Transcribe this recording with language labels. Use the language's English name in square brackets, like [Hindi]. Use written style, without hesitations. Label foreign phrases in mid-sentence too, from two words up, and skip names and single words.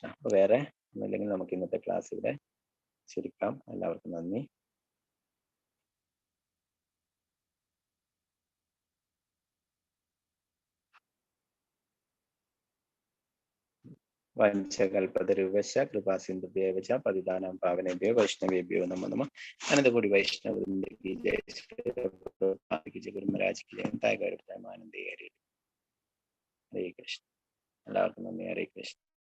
[Malayalam] അപ്പൊ വേറെ ഒന്നുമില്ലെങ്കിൽ നമുക്ക് ഇന്നത്തെ ക്ലാസ് ഇവിടെ ചുരുക്കാം. എല്ലാവർക്കും നന്ദി. [Sanskrit] വഞ്ചകൽപതരുവശ കൃപാസിന്ധുഭ്യോ ച പതിതാനാം പാവനേഭ്യോ വൈഷ്ണവേഭ്യോ നമോ നമഃ. [Hindi] अनंतकोटि वैष्णववृंदे की जय गुरु महाराज की जय. [Sanskrit] ആനന്ദേ ഹരേ കൃഷ്ണ. [Malayalam] എല്ലാവർക്കും നന്ദി. [Sanskrit] ഹരേ കൃഷ്ണ.